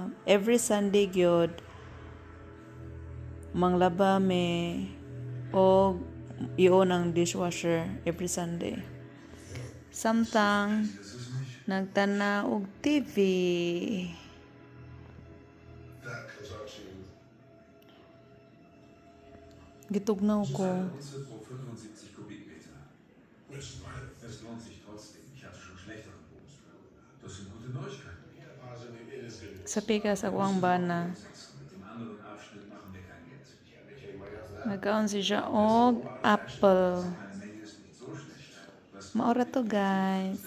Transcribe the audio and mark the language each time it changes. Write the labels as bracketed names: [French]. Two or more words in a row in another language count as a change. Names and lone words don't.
[English] Every Sunday [Cebuano] gyud manglaba me o iyon ang dishwasher [English] every Sunday. [Cebuano] Samtang nagtana og TV. Gitugnaw ko. [German] Es lohnt sich trotzdem. Ich hatte schon schlechtere Bonusbögen. Das sind gute Neuigkeiten. [Cebuano] Sa pikas ako ang bana. [German] Mit dem anderen Abschnitt machen wir kein Geld. [Cebuano] Nagkaon siya og apple. [German] Meine Menge ist nicht so schlecht. [Cebuano] Maura to guys.